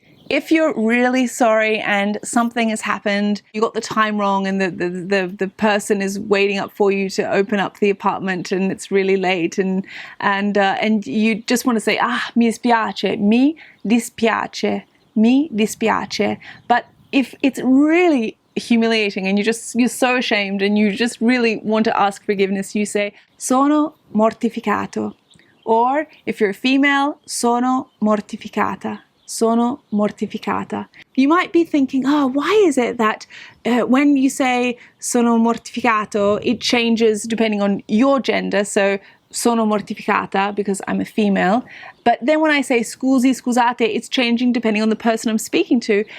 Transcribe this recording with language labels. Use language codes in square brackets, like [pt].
[en] If you're really sorry and something has happened, you got the time wrong and the person is waiting up for you to open up the apartment and it's really late and you just want to say, mi dispiace, mi dispiace. Mi dispiace. But if it's really humiliating and you're so ashamed and you just really want to ask forgiveness, you say sono mortificato. Or if you're a female, sono mortificata. [it] Sono mortificata. [en] You might be thinking, why is it that when you say sono mortificato, it changes depending on your gender? So sono mortificata because I'm a female. But then when I say scusi, scusate, it's changing depending on the person I'm speaking to.